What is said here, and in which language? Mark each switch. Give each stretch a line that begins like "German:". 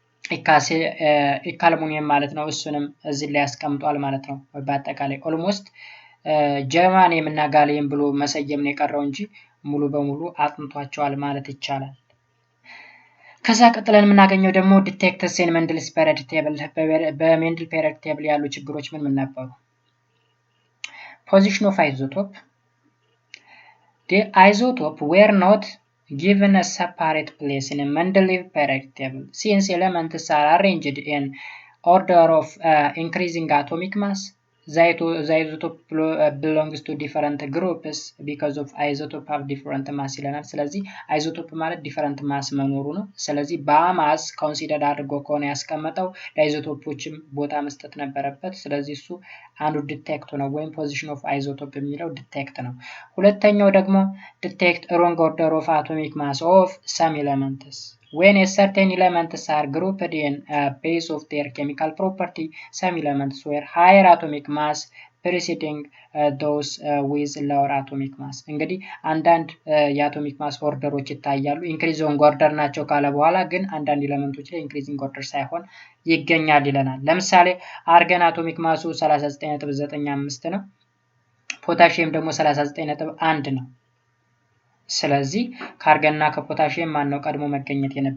Amharic: ኢካ አልሙኒየም ማለት ነው። እሱንም እዚህ ላይ ያስቀምጧል ማለት ነው። በአጠቃላይ ኦልሞስት ጀርማኒየም እና ጋሊየም ብሎ መሰየም ነው የቀረው እንጂ ሙሉ በሙሉ አጥንቷቸዋል ማለት ይቻላል። ከዛ ቀጥለን የምናገኘው ደግሞ
English: ዲቴክትስ ኢን ሜንድልስ ፔሪዮዲክ ቴብል።
Amharic: በሜንድል ፔሪዮዲክ ቴብል ያሉ ችግሮች ምን ነበሩ?
English: ፖዚሽን ኦፍ አይዞቶፕ the isotope were not given a separate place in a Mendeleev periodic table since elements are arranged in order of increasing atomic mass. The isotope belongs to different groups because of isotope have different mass
Amharic: ይለናል። ስለዚህ አይዞቶፕ ማለት
English: different mass
Amharic: መኖሩ ነው። ስለዚህ በማስ ኮንሲደር አድርጎ ከሆነ ያስቀመጠው ለአይዞቶፖችም ቦታ መስጠት ነበረበት። ስለዚህ እሱ አንዱ ዲቴክት ነው ወይም ፖዚሽን ኦፍ አይዞቶፕ የሚለው ዲቴክት ነው። ሁለተኛው ደግሞ ዲቴክት
English: wrong order of atomic mass of some elements. When a certain elements are grouped in a base of their chemical property, some elements were higher atomic mass preceding those with lower atomic mass
Amharic: እንግዲህ አንዳንድ የአቶሚክ ማስ ኦርደሮች ይታያሉ ኢንክሪዚንግ ኦርደር ናቸው ካለ በኋላ ግን አንዳንድ ኤሌመንቶች ላይ ኢንክሪዚንግ ኦርደር ሳይሆን ይገኛል ይለናል ለምሳሌ አርገን አቶሚክ ማሱ 39.95 ነው ፖታሺየም ደግሞ 39.1 ነው ስለዚህ ካርገንና ከፖታሺየም ማን ነው ቀድሞ መገኘት